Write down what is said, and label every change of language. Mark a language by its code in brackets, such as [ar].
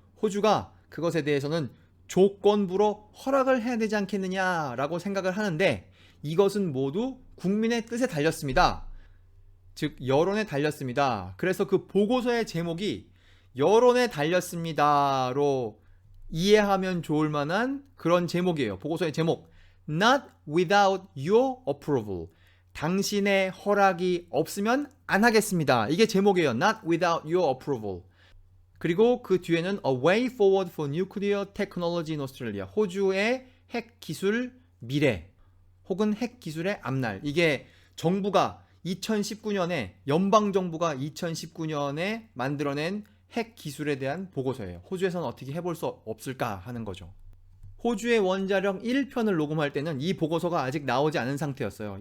[ko] 호주가 그것에 대해서는 조건부로 허락을 해야 되지 않겠느냐라고 생각을 하는데, 이것은 모두 국민의 뜻에 달렸습니다. 즉 여론에 달렸습니다. 그래서 그 보고서의 제목이 여론에 달렸습니다로 이해하면 좋을 만한 그런 제목이에요. 보고서의 제목, [en] Not without your approval. [ko] 당신의 허락이 없으면 안 하겠습니다. 이게 제목이에요. [en] Not without your approval. [ko] 그리고 그 뒤에는 [en] A way forward for nuclear technology in Australia. [ko] 호주의 핵 기술 미래 혹은 핵 기술의 앞날. 이게 정부가 2019년에 연방정부가 2019년에 만들어낸 핵 기술에 대한 보고서예요. 호주에서는 어떻게 해볼 수 없을까 하는 거죠. 호주의 원자력 1편을 녹음할 때는 이 보고서가 아직 나오지 않은 상태였어요.